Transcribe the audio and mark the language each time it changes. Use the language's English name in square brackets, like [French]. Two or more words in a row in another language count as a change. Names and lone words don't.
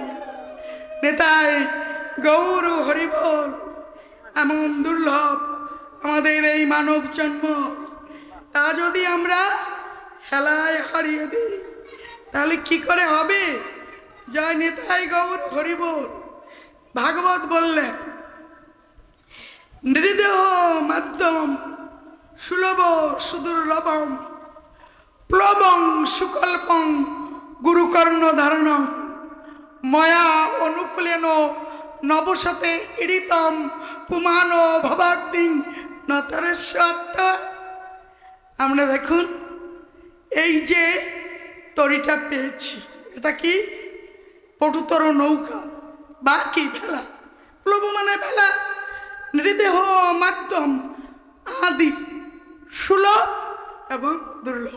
[Bangla] নেতাই গৌর হরিবল। এমন দুর্লভ আমাদের এই মানব জন্ম, তা যদি আমরা হেলায় হারিয়ে দিই, তাহলে কি করে হবে? জয় নেতাই গৌর হরিবল। ভাগবত বললেন, [Sanskrit] নৃদেহ মাধ্যম সুলভ সুদুর্লভম প্লবং সুকল্পং গুরুকর্ণ ধারণম ময়া অনুকূলেন নবশতে ইড়িতম পুমান ভবাগ্নিং নতরেশ্বত্ব। [Bangla] আমরা দেখুন এই যে তরিটা পেয়েছি, এটা কি? পটুতর নৌকা বা কি ভেলা। প্লব মানে ভেলা। [Sanskrit] নৃদেহ মাধ্যম [Bangla] আদি সুলভ এবং দুর্লভ।